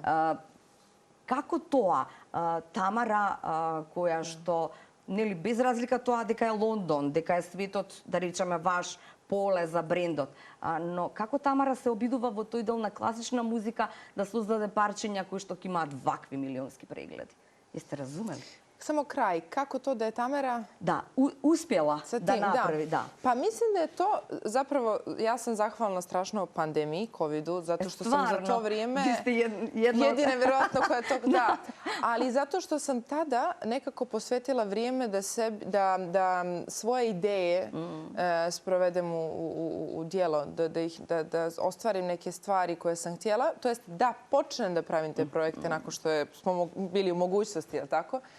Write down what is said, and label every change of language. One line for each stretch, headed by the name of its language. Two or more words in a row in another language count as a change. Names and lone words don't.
Macedonian: Како тоа Тамара, која што нели без разлика тоа дека е Лондон, дека е светот, да речеме, ваш поле за брендот, но како Тамара се обидува во тој дел на класична музика да создаде парчиња кои што ќе имаат вакви милионски прегледи?
Serbian: Јесте разумели? Samo kraj. Kako to da je Tamara... Da, uspjela da napravi, da. Pa mislim da je to, zapravo, ja sam zahvalna strašno pandemiji, covidu, zato što sam za to vrijeme... Vi ste jedine, verovatno, koja to... Da, ali zato što sam tada nekako posvetila vrijeme da svoje ideje sprovedem u djelo, da ostvarim neke stvari koje sam htjela, to jest da počnem da pravim te projekte nakon što smo bili u mogućnosti, je li tako?